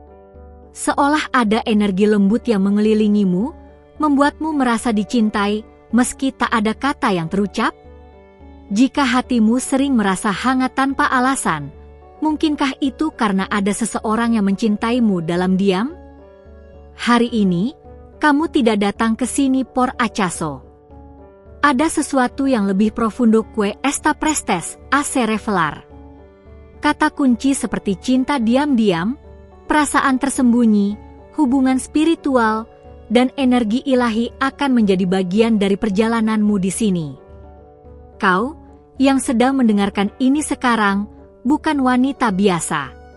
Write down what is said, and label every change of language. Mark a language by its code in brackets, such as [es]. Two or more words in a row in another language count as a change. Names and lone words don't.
[id] Seolah ada energi lembut yang mengelilingimu, membuatmu merasa dicintai meski tak ada kata yang terucap? Jika hatimu sering merasa hangat tanpa alasan, mungkinkah itu karena ada seseorang yang mencintaimu dalam diam? Hari ini, kamu tidak datang ke sini [pt] por acaso. [id] Ada sesuatu yang lebih [pt] profundo que esta prestes a se revelar. [id] Kata kunci seperti cinta diam-diam, perasaan tersembunyi, hubungan spiritual, dan energi ilahi akan menjadi bagian dari perjalananmu di sini. Kau, yang sedang mendengarkan ini sekarang, bukan wanita biasa.